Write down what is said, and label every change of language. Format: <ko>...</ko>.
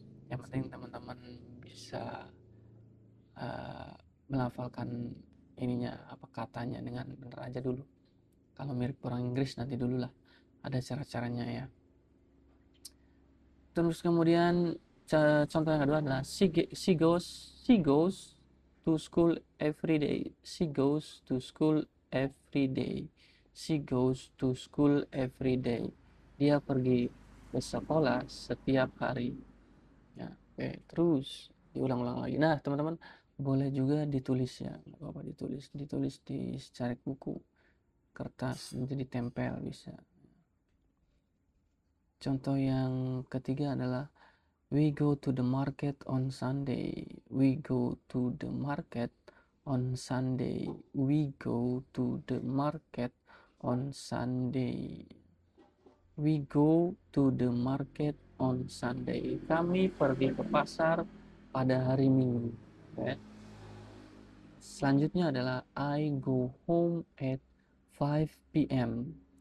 <id>Yang penting teman-teman bisa melafalkan ininya apa katanya dengan benar aja dulu. Kalau mirip orang Inggris nanti dulu lah, ada cara-caranya ya. Terus kemudian contoh yang kedua adalah</id> <en>she goes to school every day. She goes to school every day. She goes to school every day.</en> <id>Dia pergi ke sekolah setiap hari. Ya, oke. Terus diulang-ulang lagi. Nah, teman-teman boleh juga ditulis ya. Nggak apa-apa ditulis di secari buku, kertas, nanti ditempel bisa. Contoh yang ketiga adalah</id> <en>we go to the market on Sunday. We go to the market on Sunday. We go to the market on Sunday. We go to the market on Sunday.</en> <id>Kami pergi ke pasar pada hari Minggu. Okay. Selanjutnya adalah</id> <en>I go home at 5 p.m.</en>